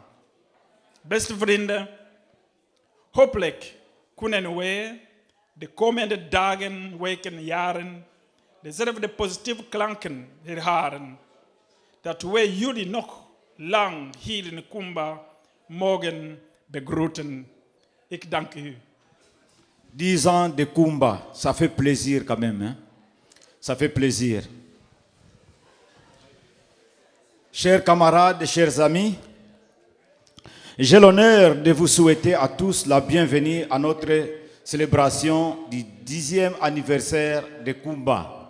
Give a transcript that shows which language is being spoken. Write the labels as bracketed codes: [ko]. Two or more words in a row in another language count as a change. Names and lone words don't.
[nl] Beste vrienden, hopelijk kunnen wij de komende dagen, weken, jaren dezelfde positieve klanken herhalen, dat wij jullie nog lang hier in Kumba mogen begroeten. Ik dank u. [fr] 10 ans de Kumba, ça fait plaisir quand même, hein? Ça fait plaisir. Chers camarades, chers amis, j'ai l'honneur de vous souhaiter à tous la bienvenue à notre célébration du 10e anniversaire de Kumba.